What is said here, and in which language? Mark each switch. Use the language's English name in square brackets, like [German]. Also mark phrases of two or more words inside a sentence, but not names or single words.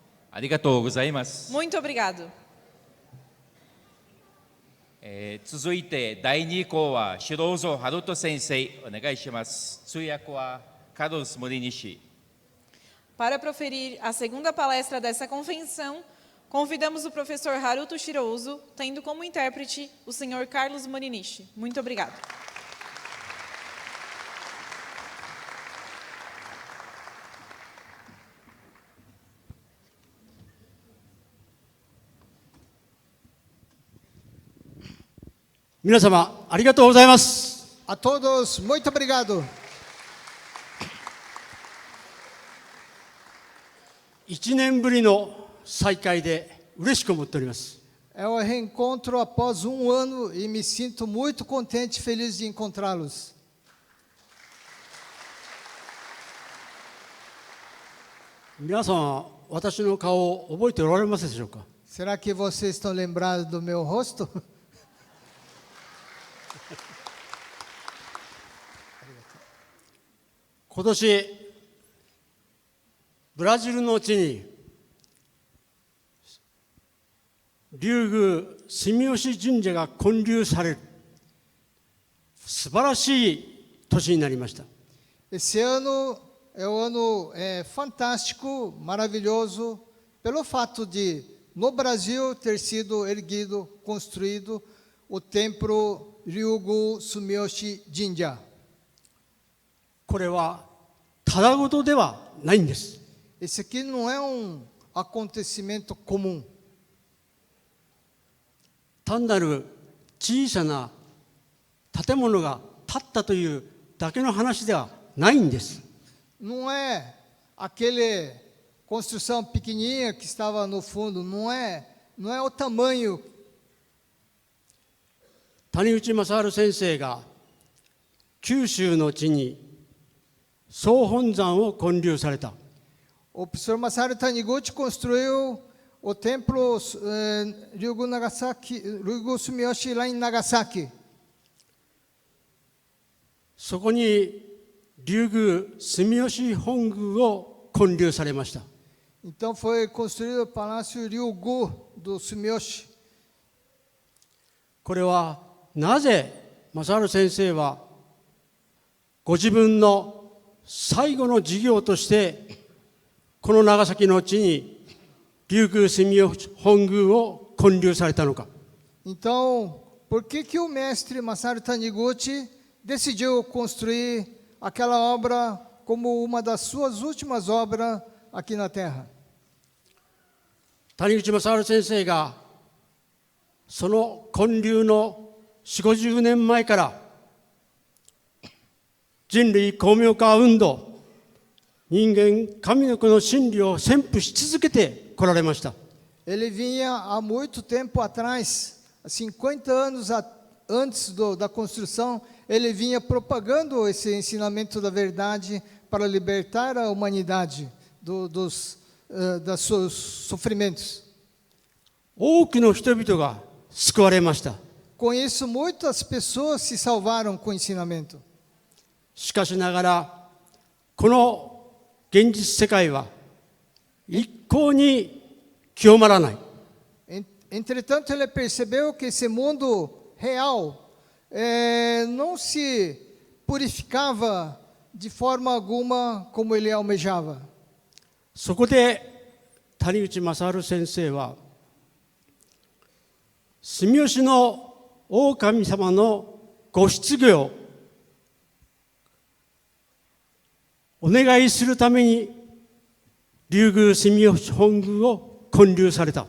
[Japanese] ありがとうございます。 [Portuguese] Muito obrigado. [Japanese] 続いて第2項は白蔵春人先生お願いします。通訳はカルロス・モリニシ。 [Portuguese] Para proferir a segunda palestra dessa convenção, convidamos o professor Haruto Shirouzo, tendo como intérprete o senhor Carlos Morinishi. Muito obrigado. [Japanese] 皆様ありがとうございます。 [Portuguese] A todos, muito obrigado. [Japanese] 1 年ぶりの再会で嬉しく思っております。 [Portuguese] É o reencontro após um ano e me sinto muito contente e feliz de encontrá-los. [Japanese] 皆さん、私の顔を覚えておられますでしょうか。 [Portuguese] Será que vocês estão lembrados do meu rosto? [Japanese] 今年、ブラジルの地に龍宮住吉神社が建立される素晴らしい年になりました。 [Portuguese] Esse ano é um ano fantástico, maravilhoso, pelo fato de, no Brasil, ter sido erguido, construído o templo Ryugu Sumiyoshi Jinja. [Japanese] これはただごとではないんです。 [Portuguese] Esse aqui não é um acontecimento comum. [Japanese] 単なる小さな建物が建ったというだけの話ではないんです。 [Portuguese] Não é aquele construção pequenininha que estava no fundo, não é o tamanho. [Japanese] 谷口正治先生が九州の地に総本山を建立された。 [Portuguese] O professor Masaru Taniguchi construiu o templo Ryugu Sumiyoshi lá em Nagasaki. [Japanese] そこに龍宮住吉本宮を建立されました。 [Portuguese] Então foi construído o Palácio Ryugu do Sumiyoshi. [Japanese] これはなぜ正治先生はご自分の最後の事業としてこの長崎の地に龍宮住吉本宮を建立されたのか。 [Portuguese] Então, por que o mestre Masaru Taniguchi decidiu construir aquela obra como uma das suas últimas obras aqui na Terra? [Japanese] 谷口正治先生がその建立の40、50年前から人類公明化運動、人間神の子の真理を宣布し続けてこられました。 [Portuguese] Ele vinha há muito tempo atrás, 50 anos antes da construção, ele vinha propagando esse ensinamento da verdade para libertar a humanidade dos seus sofrimentos. [Japanese] 多くの人々が救われました。 [Portuguese] Com isso, muitas pessoas se salvaram com o ensinamento. [Japanese] しかしながら、この現実世界は一向に清まらない。 [Portuguese] Entretanto, ele percebeu que esse mundo real não se purificava de forma alguma como ele almejava. [Japanese] そこで谷口正治先生は住吉の大神様のご出家をお願いするために龍宮住吉本宮を建立された。